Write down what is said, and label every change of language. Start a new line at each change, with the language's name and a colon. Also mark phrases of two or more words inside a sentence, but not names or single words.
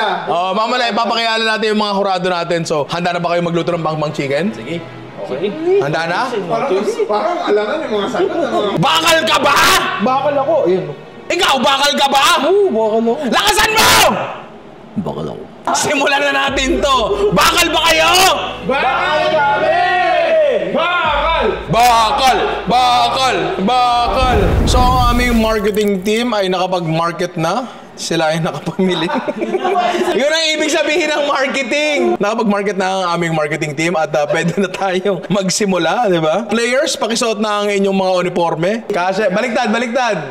Filipino: Oh, mamaya ipapakilala natin yung mga hurado natin. So, handa na ba kayo magluto ng bangbang chicken? Sige. Okay. Handa na? Parang alangan yung mga sagot ng mga... Bakal ka ba? Bakal ako. Ayun. Ikaw, bakal ka ba? Oo, bakal ako. Lakasan mo! Bakal ako. Simulan na natin to. Bakal ba kayo? Bakal kami! Bakal! Bakal! Bakal! Bakal! So, ang aming
English: marketing team
Filipino: ay nakapag-market na. Sila ay nakapamili. Yun ang ibig sabihin ng marketing. Nakapag-market na ang aming
English: marketing team
Filipino: at pwede na tayong magsimula, di ba? Players, pakisuot na ang inyong mga uniforme. Kasi, baliktad, baliktad.